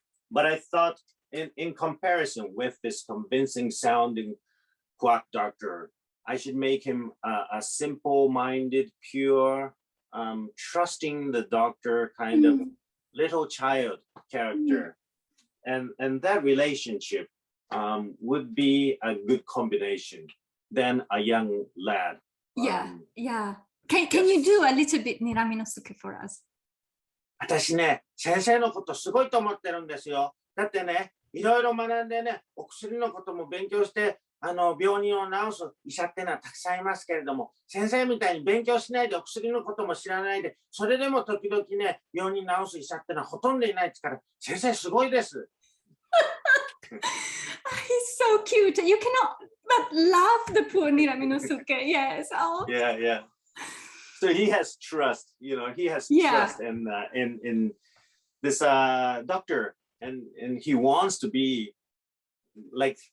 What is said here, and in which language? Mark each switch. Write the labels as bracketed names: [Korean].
[English] But I thought in comparison with this convincing sounding quack doctor, I should make him a simple-minded, pure, trusting the doctor kind of little child character. And that relationship would be a good combination than a young lad. Can you do a little bit Niraminosuke for us? [Japanese] 私ね、先生のことすごいと思ってるんですよ。だってね、いろいろ学んでね、お薬のことも勉強して、病人を治す医者ってのはたくさんいますけれども、先生みたいに勉強しないでお薬のことも知らないで、それでも時々ね、病人治す医者ってのはほとんどいないですから、先生すごいです。 [English] He's so cute. You cannot but love the poor Niraminosuke. Yes. Oh. Yeah, yeah. So he has trust, he has trust in this doctor, and he wants to be like